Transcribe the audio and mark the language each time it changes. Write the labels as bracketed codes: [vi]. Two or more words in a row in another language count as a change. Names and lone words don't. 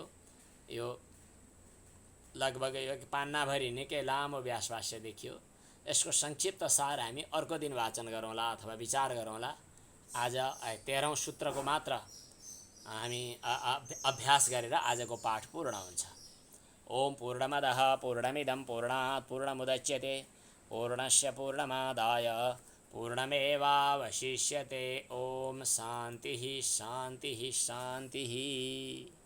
[ne] यो लगभग यो पान्नाभरि निकै लामो व्यास भाष्य देखियो। यसको संक्षिप्त सार हामी अर्को दिन वाचन गरौँला अथवा विचार गरौँला। आज 13औं सूत्रको मात्र हामी अभ्यास गरेर आजको पाठ पूर्ण हुन्छ। [sa] ओम पूर्णमदः पूर्णमिदं पूर्णात् पूर्णमुदच्यते पूर्णस्य पूर्णमादाय पूर्णमेवावशिष्यते। ओम शान्तिः शान्तिः शान्तिः।